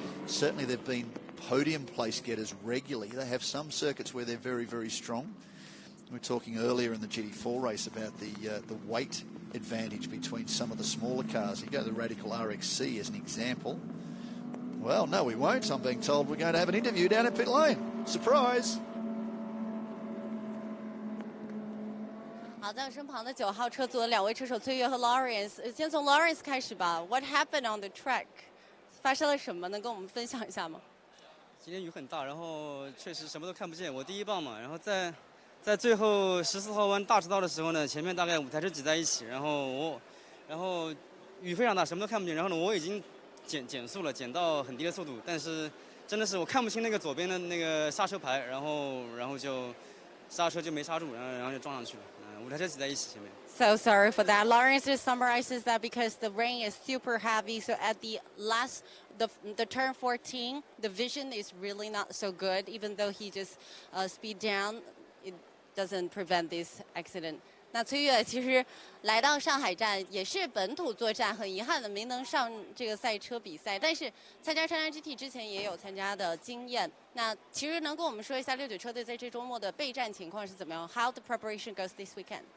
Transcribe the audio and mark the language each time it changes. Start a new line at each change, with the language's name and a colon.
English: Certainly they've been podium place getters regularly. They have some circuits where they're very, very strong. We were talking earlier in the GT4 race about the weight advantage between some of the smaller cars. You go to the Radical RXC as an example. Well, no, we won't. I'm being told we're going to have an interview down at pit lane. Surprise!
Chinese: 好，在我身旁的9号车组的2位车手崔悦和 Lawrence， 先从 Lawrence 开始吧。
English: What happened on the track？
Chinese: 发生了什么？能跟我们分享一下吗？今天雨很大，然后确实什么都看不见。我第一棒嘛，然后在最后14号弯大直道的时候呢，前面大概5台车挤在一起，然后雨非常大，什么都看不见。然后呢，我已经减速了，减到很低的速度，但是真的是我看不清那个左边的那个刹车牌，然后就刹车就没刹住，然后就撞上去了。 5台车挤在一起前面。
English: So sorry for that. Lawrence just summarizes that because the rain is super heavy. So at the last, the turn 14, the vision is really not so good. Even though he just speed down, it doesn't prevent this accident.
Chinese: 那崔悦其实来到上海站也是本土作战，很遗憾的没能上这个赛车比赛，但是参加川GT 之前也有参加的经验。那其实能跟我们说一下69车队在这周末的备战情况是怎么样 ？
English: How the preparation goes this weekend？